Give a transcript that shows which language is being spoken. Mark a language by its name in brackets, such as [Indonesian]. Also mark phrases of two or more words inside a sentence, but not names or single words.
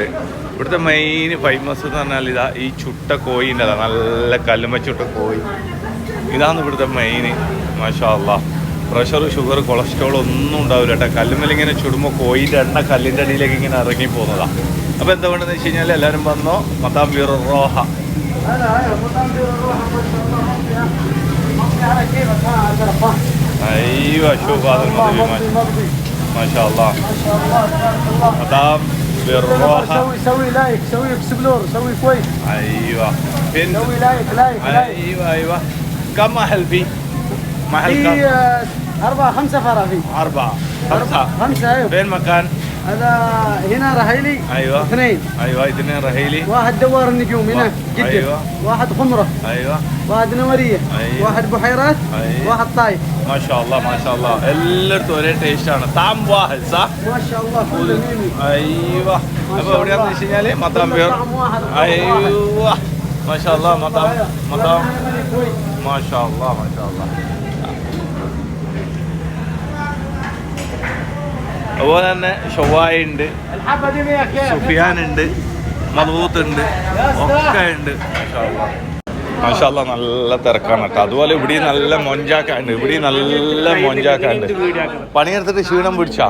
[Malayalam] ഇവിടുത്തെ മെയിൻ ഫേമസ് എന്ന് പറഞ്ഞാൽ ഇതാ ഈ ചുട്ട കോയിൻ്റെ അതാ, നല്ല കല്ലുമ്മ ചുട്ട കോയി. ഇതാണ് ഇവിടുത്തെ മെയിൻ. [Arabic] ما شاء الله. [Malayalam] പ്രഷർ, ഷുഗർ, കൊളസ്ട്രോൾ ഒന്നും ഉണ്ടാവില്ല കേട്ടോ. കല്ലുമ്മലിങ്ങനെ ചുടുമ്പോൾ കോയിൻ്റെ എണ്ണ കല്ലിൻ്റെ അടിയിലേക്ക് ഇങ്ങനെ ഇറങ്ങി പോകുന്നതാണ്. അപ്പോൾ എന്താ വേണ്ടതെന്ന് വെച്ച് കഴിഞ്ഞാൽ എല്ലാവരും വന്നോ [Arabic] مطعم بئر الروحة. ايوه شوف هذا المضيف ما شاء الله مطعم بالروحه. سوي لايك، سوي اكسبلور، سوي كويس. ايوه فين؟ سوي لايك. ايوه كم محل فيه؟ محل كم؟ 4-5 فرع فيه. 4-5 ايوه. فين مكان؟ هذا هنا رحيلي. ايوه 2. ايوه 2 رحيلي. واحد دوار النجوم هنا جدة. ايوه. واحد خمرة. ايوه. واحد نورية. أيوة. واحد بحيرات. أيوة. واحد طايف. ما شاء الله ما شاء الله. [Malayalam] എല്ലായിടത്തും ഒരേ ടേസ്റ്റ് ആണ്. [Arabic] طعم واحد صح؟ ما شاء الله كله ميمي. ايوه. [Malayalam] അപ്പോൾ എവിടെയാണെന്ന് വെച്ച് കഴിഞ്ഞാൽ [Arabic] مطعم بئر. ايوه ما شاء الله مطعم ما شاء الله ما شاء الله. [Malayalam] അതുപോലെ തന്നെ ഷവായ ഉണ്ട്, സുഫിയാൻ ഉണ്ട്, മദ്ബൂത്ത് ഉണ്ട്, ഒക്കെ ഉണ്ട്. [Arabic] ما شاء الله [Malayalam] നല്ല തിരക്കാണ് കേട്ടോ. അതുപോലെ ഇവിടെ നല്ല മൊഞ്ചാക്കാണ്ട്, പണിയെടുത്തിട്ട് ക്ഷീണം പിടിച്ചാ.